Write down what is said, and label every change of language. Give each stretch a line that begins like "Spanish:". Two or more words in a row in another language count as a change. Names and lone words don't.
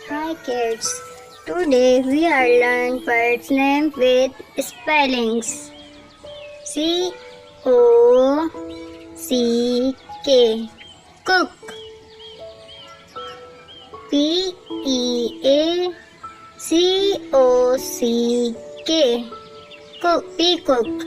English: Hi kids, today we are learn birds name with spellings. C-O-C-K, cook. P-E-A-C-O-C-K, cook, peacock.